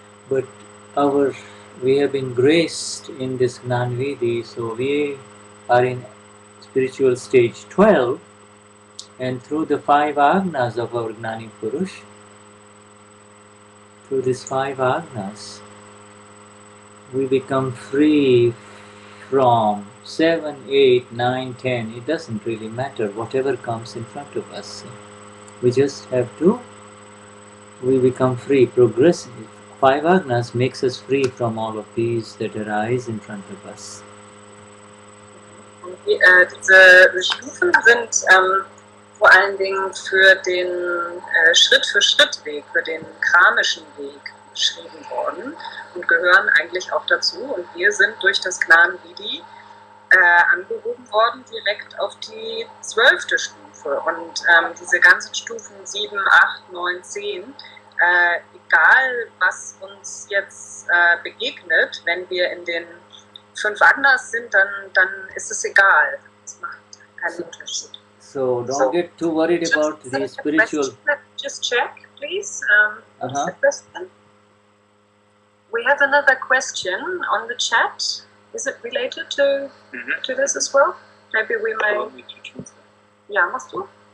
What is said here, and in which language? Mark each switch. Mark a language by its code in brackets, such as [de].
[en] But we have been graced in this Gnanvidi, so we are in spiritual stage 12, and through the 5 Agnas of our Gnani Purush, through these 5 Agnas, we become free from 7, 8, 9, 10. It doesn't really matter, whatever comes in front of us. We just have to, we become free, progressive. 5 Agnas makes us free from all of these that arise in front of us. [de] Diese Stufen sind vor allen Dingen für den Schritt-für-Schritt-Weg, für den kramischen Weg beschrieben worden und gehören eigentlich auch dazu. Und wir sind durch das Gnanvidi angehoben worden direkt auf die 12. Stufe. Und diese ganzen Stufen 7, 8, 9, 10, egal was uns jetzt begegnet, wenn wir in den 5 Agnas sind, dann ist es egal. Es macht keinen Unterschied. [en] So don't get too worried about the spiritual. Just check, please. What's Uh-huh. the question? We have another question on the chat. Is it related to this as well? Maybe we may. [de] Ja, machst du?